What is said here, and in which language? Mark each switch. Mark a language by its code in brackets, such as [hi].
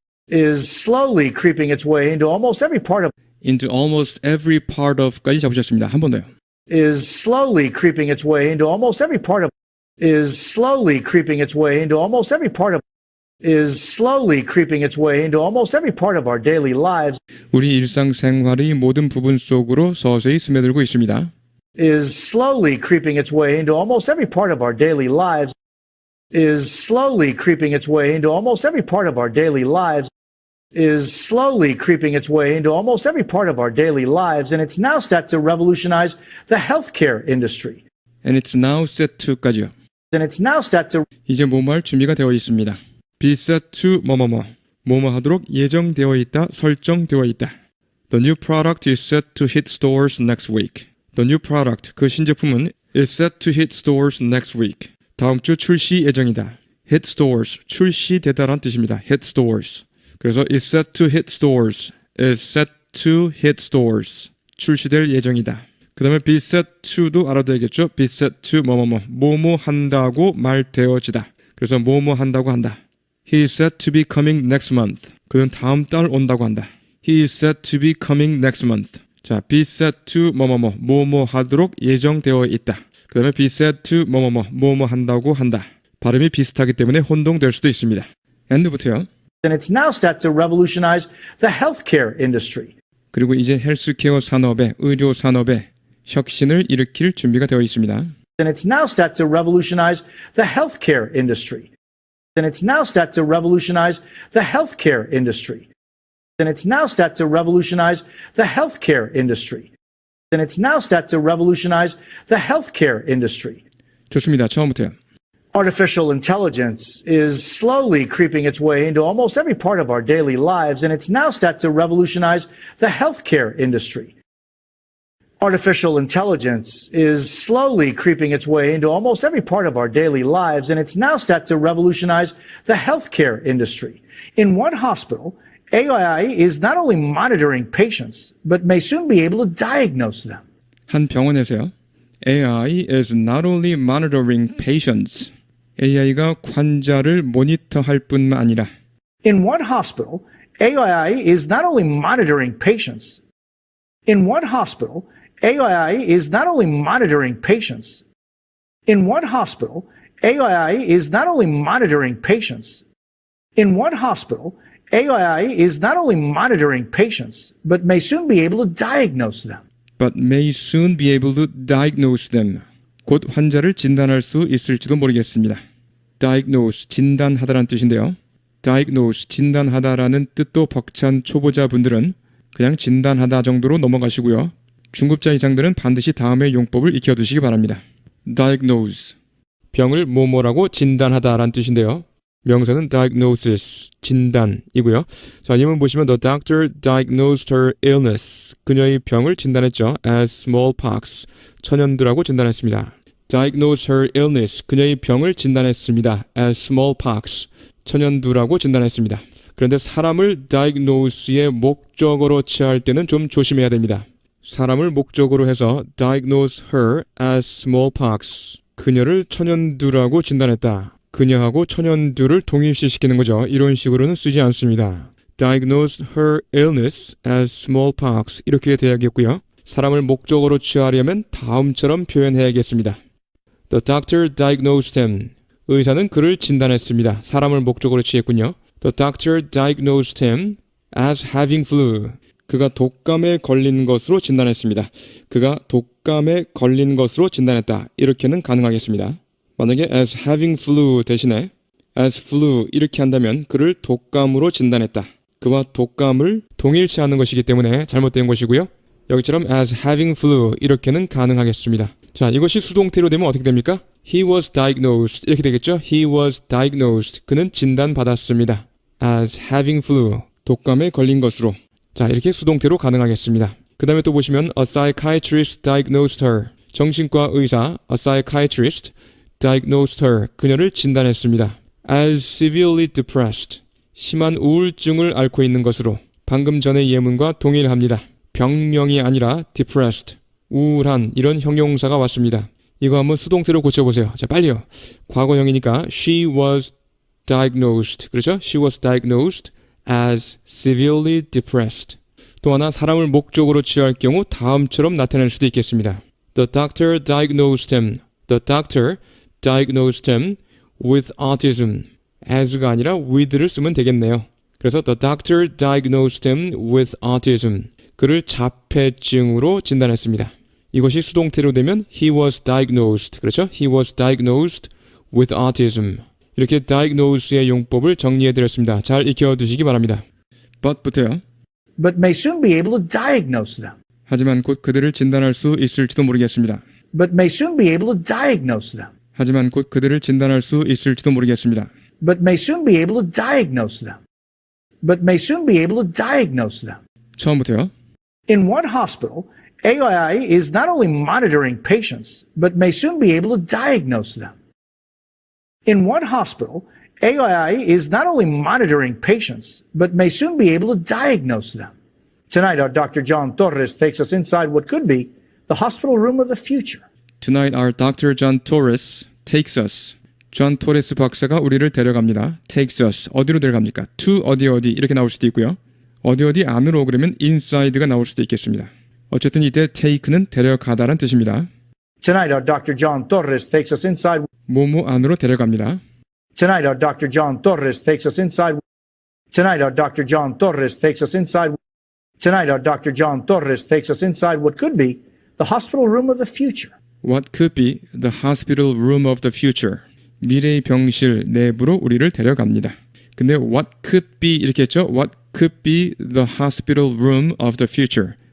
[en] is slowly creeping its way into almost every part of into almost every part of [ko] 까지 잡으셨습니다. 한 번 더요. [en] is slowly creeping its way into almost every part of is slowly creeping its way into almost every part of is slowly creeping its way into almost every part of our daily lives. [ko] 우리 일상생활의 모든 부분 속으로 서서히 스며들고 있습니다. [en] is slowly creeping its way into almost every part of our daily lives. is slowly creeping its way into almost every part of our daily lives. is slowly creeping its way into almost every part of our daily lives, and it's now set to revolutionize the healthcare industry. And it's now set to [ko] 까지요. [en] And it's now set to [ko] 이제 뭐뭐할 준비가 되어 있습니다. be set to 뭐뭐 하도록 예정되어 있다, 설정되어 있다. [en] The new product is set to hit stores next week. The new product, [ko] 그 신제품은 [en] is set to hit stores next week. [ko] 다음 주 출시 예정이다. hit stores, 출시되다란 뜻입니다. [en] hit stores. 그래서 is set to hit stores, is set to hit stores. [ko] 출시될 예정이다. 그 다음에 be set to도 알아둬야겠죠. be set to 뭐뭐 한다고 말되어지다. 그래서 뭐뭐 한다고 한다. [en] He is set to be coming next month. [ko] 그는 다음 달 온다고 한다. [en] He is set to be coming next month. [ko] 자, be set to 뭐뭐 하도록 예정되어 있다. 그 다음에 be set to 뭐뭐 한다고 한다. 발음이 비슷하기 때문에 혼동될 수도 있습니다. and부터요. [en] and it's now set to revolutionize the healthcare industry. [ko] 그리고 이제 헬스케어 산업에, 의료 산업에 혁신을 일으킬 준비가 되어 있습니다. [en] And it's now set to revolutionize the healthcare industry. And it's now set to revolutionize the healthcare industry. And it's now set to revolutionize the healthcare industry. And it's now set to revolutionize the healthcare industry. [ko] 좋습니다. 처음부터요. [en] Artificial intelligence is slowly creeping its way into almost every part of our daily lives, and it's now set to revolutionize the healthcare industry. Artificial intelligence is slowly creeping its way into almost every part of our daily lives, and it's now set to revolutionize the healthcare industry. In one hospital, AI is not only monitoring patients, but may soon be able to diagnose them. [ko] 한 병원에서요. [en] AI is not only monitoring patients, [ko] AI가 환자를 모니터할 뿐만 아니라 [en] In one hospital, AI is not only monitoring patients. In one hospital, AI is not only monitoring patients. In one hospital, AI is not only monitoring patients. In one hospital, AI is not only monitoring patients, but may soon be able to diagnose them. but may soon be able to diagnose them. [ko] 곧 환자를 진단할 수 있을지도 모르겠습니다. diagnose, 진단하다라는 뜻인데요. diagnose, 진단하다라는 뜻도 벅찬 초보자분들은 그냥 진단하다 정도로 넘어가시고요. 중급자 이상들은 반드시 다음의 용법을 익혀두시기 바랍니다. diagnose, 병을 뭐뭐라고 진단하다라는 뜻인데요. 명사는 diagnosis, 진단이고요. 자, 예문 보시면 [en] the doctor diagnosed her illness. [ko] 그녀의 병을 진단했죠. as smallpox, 천연두라고 진단했습니다. [en] diagnosed her illness. [ko] 그녀의 병을 진단했습니다. as smallpox, 천연두라고 진단했습니다. 그런데 사람을 diagnose의 목적어로 취할 때는 좀 조심해야 됩니다. 사람을 목적으로 해서 [en] diagnose her as smallpox. [ko] 그녀를 천연두라고 진단했다. 그녀하고 천연두를 동일시시키는 거죠. 이런 식으로는 쓰지 않습니다. [en] diagnosed her illness as smallpox [ko] 이렇게 돼야겠고요. 사람을 목적으로 취하려면 다음처럼 표현해야겠습니다. [en] The doctor diagnosed him. [ko] 의사는 그를 진단했습니다. 사람을 목적으로 취했군요. [en] The doctor diagnosed him as having flu. [ko] 그가 독감에 걸린 것으로 진단했습니다. 그가 독감에 걸린 것으로 진단했다. 이렇게는 가능하겠습니다. 만약에 as having flu 대신에 as flu 이렇게 한다면 그를 독감으로 진단했다. 그와 독감을 동일시하는 것이기 때문에 잘못된 것이고요. 여기처럼 as having flu 이렇게는 가능하겠습니다. 자, 이것이 수동태로 되면 어떻게 됩니까? [en] He was diagnosed [ko] 이렇게 되겠죠? [en] He was diagnosed. [ko] 그는 진단받았습니다. as having flu 독감에 걸린 것으로. 자, 이렇게 수동태로 가능하겠습니다. 그 다음에 또 보시면 [en] a psychiatrist diagnosed her. [ko] 정신과 의사 [en] a psychiatrist diagnosed her. [ko] 그녀를 진단했습니다. [en] as severely depressed. [ko] 심한 우울증을 앓고 있는 것으로. 방금 전의 예문과 동일합니다. 병명이 아니라 depressed. 우울한 이런 형용사가 왔습니다. 이거 한번 수동태로 고쳐보세요. 자, 빨리요. 과거형이니까 [en] she was diagnosed. [ko] 그렇죠? [en] She was diagnosed as severely depressed. [ko] 또 하나 사람을 목적으로 취할 경우 다음처럼 나타낼 수도 있겠습니다. [en] The doctor diagnosed him. The doctor diagnosed him with autism. [ko] as가 아니라 with를 쓰면 되겠네요. [en] 그래서 the doctor diagnosed him with autism. [ko] 그를 자폐증으로 진단했습니다. 이것이 수동태로 되면 [en] he was diagnosed. [ko] 그렇죠? [en] He was diagnosed with autism. [ko] 이렇게 diagnose의 용법을 정리해드렸습니다. 잘 익혀두시기 바랍니다. but부터요. [en] But may soon be able to diagnose them. [ko] 하지만 곧 그들을 진단할 수 있을지도 모르겠습니다. [en] But may soon be able to diagnose them. [ko] 하지만 곧 그들을 진단할 수 있을지도 모르겠습니다. [en] But may soon be able to diagnose them. But may soon be able to diagnose them. [ko] 처음부터요. [en] In one hospital, AI is not only monitoring patients, but may soon be able to diagnose them. In one hospital, AI is not only monitoring patients, but may soon be able to diagnose them. Tonight, our Dr. John Torres takes us inside what could be the hospital room of the future. Tonight our Dr. John Torres takes us. [ko] 존 토레스 박사가 우리를 데려갑니다. [en] takes us. [ko] 어디로 데려갑니까? to 어디 이렇게 나올 수도 있고요. 어디 안으로 그러면 inside가 나올 수도 있겠습니다. 어쨌든 이때 take는 데려가다란 뜻입니다. [en] Tonight, our Dr. John Torres takes us inside. [ko] 뭐뭐 안으로 데려갑니다. [en] Tonight, our Dr. John Torres takes us inside. Tonight, our Dr. John Torres takes us inside. Tonight, our Dr. John Torres takes us inside what could be the hospital room of the future. What could be the hospital room of the future. [ko] 미래의 병실 내부로 우리를 데려갑니다. 근데 what could be 이렇게 했죠. [en] What could be the hospital room of the future.